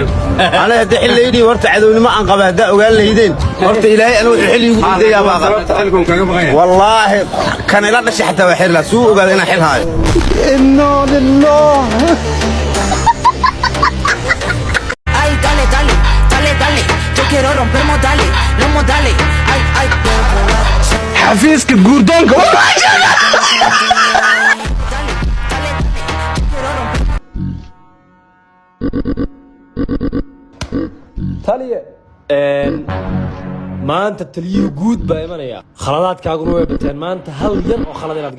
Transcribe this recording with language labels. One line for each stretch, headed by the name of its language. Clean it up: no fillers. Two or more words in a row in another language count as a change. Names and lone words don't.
Somali: ana hadda xil leeydi horta cadownimo aan qaba hadda ogaan leeydeen horta ilaahay anu xil igu diiday baa sababta xilku gaaga baxay wallahi kan ila dhashay xataa waa xil la soo ogaad inaan xil haayo
Arabic: inna lillahi
Spanish: ay dale dale dale dale yo quiero romper modales los modales ay ay
Somali: xafiiska guurdoonka taliye maanta taliyuhu guud baa imanaya khaladaadkaaguna way bateen maanta hal yar oo khalad inaad